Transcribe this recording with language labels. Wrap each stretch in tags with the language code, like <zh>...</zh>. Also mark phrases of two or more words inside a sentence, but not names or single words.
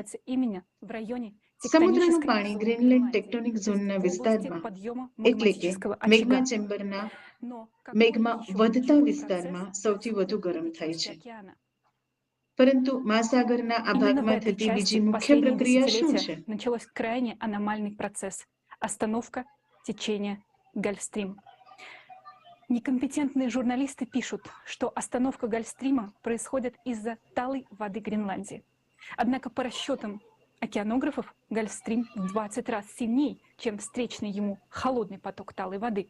<gu>સમુદ્રનું પાણી ગ્રીનલેન્ડ ટેક્ટોનિક ઝોનના વિસ્તારમાં, એટલે કે મેગ્મા ચેમ્બરના મેગ્મા વધતા વિસ્તારમાં સૌથી વધુ ગરમ થાય છે. પરંતુ મહાસાગરના આ ભાગમાં થતી બીજી મુખ્ય પ્રક્રિયા શું છે?</gu> <ru>Некомпетентные журналисты пишут, что остановка Гольфстрима происходит из-за талой воды Гренландии. Однако по расчетам океанографов Гольфстрим в 20 раз сильнее, чем встречный ему холодный поток талой воды.</ru>